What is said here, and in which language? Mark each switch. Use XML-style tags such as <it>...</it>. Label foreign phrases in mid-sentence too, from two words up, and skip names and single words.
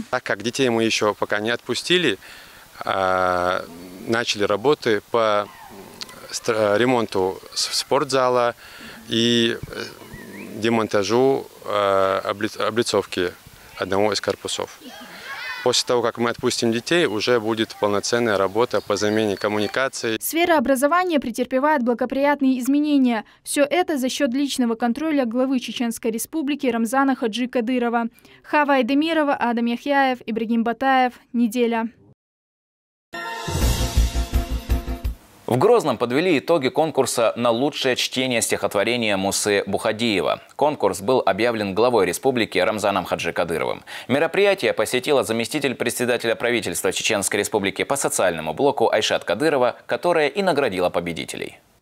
<ru>Так как детей мы еще пока не отпустили, начали работы по ремонту спортзала и демонтажу облицовки одного из корпусов. После того, как мы отпустим детей, уже будет полноценная работа по замене коммуникаций. Сфера образования претерпевает благоприятные изменения. Все это за счет личного контроля главы Чеченской Республики Рамзана Хаджи Кадырова. Хава Айдемирова, Адам Яхьяев, Ибрагим Батаев. Неделя. В Грозном подвели итоги конкурса на лучшее чтение стихотворения Мусы Бухадиева. Конкурс был объявлен главой республики Рамзаном Хаджи Кадыровым. Мероприятие посетила заместитель председателя правительства Чеченской Республики по социальному блоку Айшат Кадырова, которая и наградила победителей.</ru>